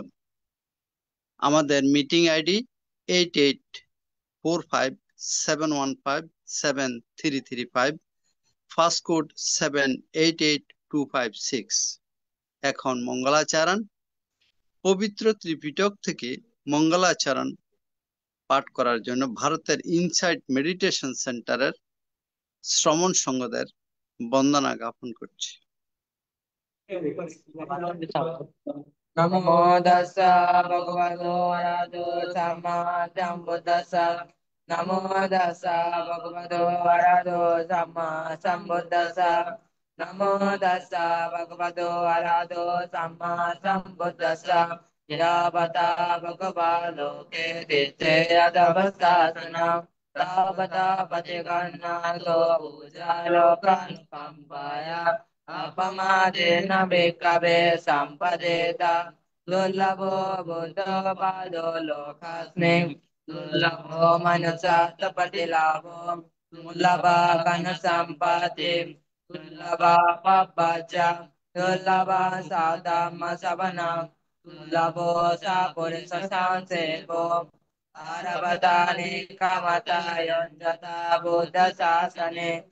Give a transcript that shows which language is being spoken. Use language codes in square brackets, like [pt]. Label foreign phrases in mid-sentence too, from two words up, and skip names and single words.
[bn] আমাদের [en] meeting ID [bn] 884571573335, [en] first code [bn] 788256। এখন মঙ্গলাচরণ। পবিত্র ত্রিপিটক থেকে মঙ্গলাচরণ পাঠ করার জন্য ভারতের ইনসাইট মেডিটেশন সেন্টারের শ্রমণ সংঘদের বন্দনা জ্ঞাপন করছি। [pi] নমো তাস্সা ভগবতো আরহাতো সাম্মা সাম্বুদ্দাস্সা। নমো তাস্সা ভগবতো আরহাতো সাম্মা সাম্বুদ্দাস্সা। নমো তাস্সা ভগবতো আরহাতো সাম্মা সাম্বুদ্দাস্সা। ইয়াবতা ভগবা লোকে দিত্যেয়দবস্থাসনম তাবতা পতিগণনাতো ভূজালোকানুকম্পায়া अपमादेन भिक्खवे सम्पदेता दुर्लभो बुद्धपादो लोकास्मिन् दुर्लभो मनुष्यात्पतिलाभो दुर्लभा धनसम्पत्ति दुर्लभा पब्बच दुर्लभा साधम्मसवनं दुर्लभो सपुरुषसंसेवो आरभतानि कमतायुञ्जता बुद्धशासने